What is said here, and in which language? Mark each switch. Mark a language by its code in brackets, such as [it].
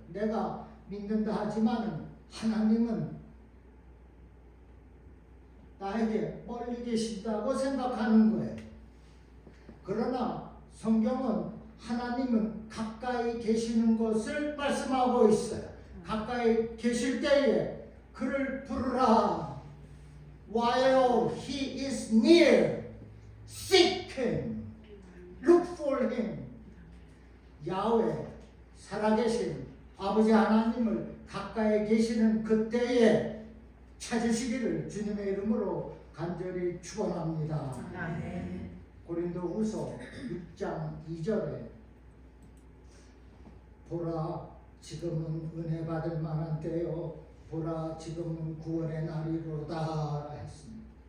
[ko] 내가 믿는다 하지만 하나님은 나에게 멀리 계신다고 생각하는 거예요. 그러나 성경은 하나님은 가까이 계시는 것을 말씀하고 있어요. 가까이 계실 때에 그를 부르라. [en] While he is near, seek him, look for him. [ko] 야훼 살아계신 아버지 하나님을 가까이 계시는 그때에 찾으시기를 주님의 이름으로 간절히 축원합니다. 아멘. 고린도후서 6장 2절에 보라 지금은 은혜 받을 만한 때요 보라 지금은 구원의 날이로다 했습니다.